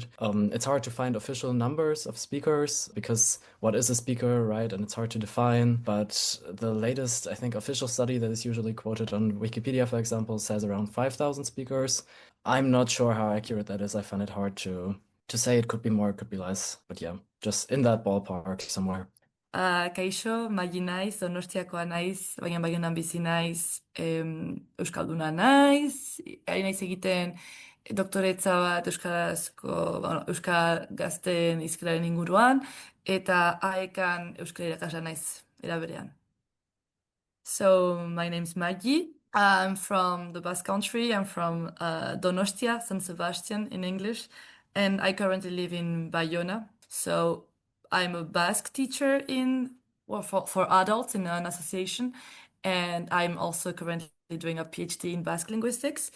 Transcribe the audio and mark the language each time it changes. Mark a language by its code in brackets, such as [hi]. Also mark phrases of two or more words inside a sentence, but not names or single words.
[en] It's hard to find official numbers of speakers, because what is a speaker, right? And it's hard to define. But the latest, I think, official study that is usually quoted on Wikipedia, for example, says around 5,000 speakers. I'm not sure how accurate that is. I find it hard to say. It could be more, it could be less. But yeah, just in that ballpark somewhere. [eu] Kaixo, Maddi naiz, Donostiakoa naiz, baina Baionan bizi naiz, Euskalduna naiz, ari naiz egiten doktoretza bat Euskal gazteen hizkeraren inguruan, eta AEkan Euskal irakasle naiz, era berean. [en] So, my name's Maddi. I'm from the Basque country. I'm from Donostia, San Sebastian in English, and I currently live in Bayona. So, I'm a Basque teacher for adults in an association, and I'm also currently doing a PhD in Basque linguistics.